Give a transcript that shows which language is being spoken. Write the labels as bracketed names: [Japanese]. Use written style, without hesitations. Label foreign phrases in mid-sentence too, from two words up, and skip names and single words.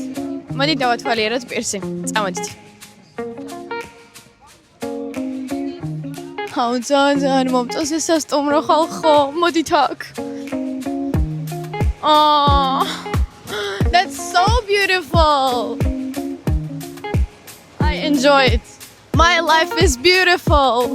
[Georgian] მოდით დავათვალიეროთ პირსი. წამოდით. ძალიან მომწონს ეს სასტუმრო ხალხო. მოდით აქ. [English] Oh, that's so beautiful. I enjoy it. My life is beautiful.